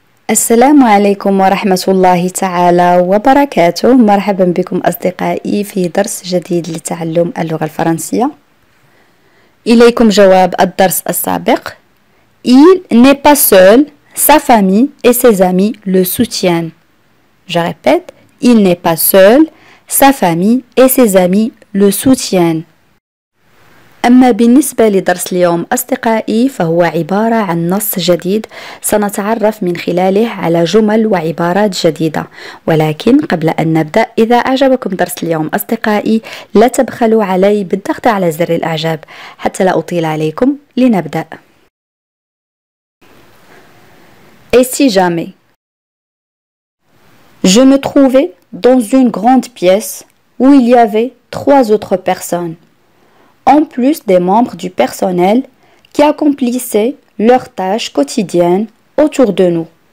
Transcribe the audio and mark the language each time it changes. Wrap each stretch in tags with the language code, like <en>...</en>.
<ar>السلام عليكم ورحمة الله تعالى وبركاته. مرحبا بكم أصدقائي في درس جديد لتعلم اللغة الفرنسية. إليكم جواب الدرس السابق.</ar> <fr>Il n'est pas seul, sa famille et ses amis le soutiennent. Je répète, il n'est pas seul, sa famille et ses amis le soutiennent.</fr> <ar>أما بالنسبة لدرس اليوم أصدقائي فهو عبارة عن نص جديد سنتعرف من خلاله على جمل وعبارات جديدة، ولكن قبل أن نبدأ إذا أعجبكم درس اليوم أصدقائي لا تبخلوا علي بالضغط على زر الإعجاب حتى لا أطيل عليكم. لنبدأ.</ar> <fr>Et si jamais je me trouvais dans une grande pièce où il y avait 3 autres personnes en plus des membres du personnel qui accomplissaient leurs tâches quotidiennes autour de nous.</fr>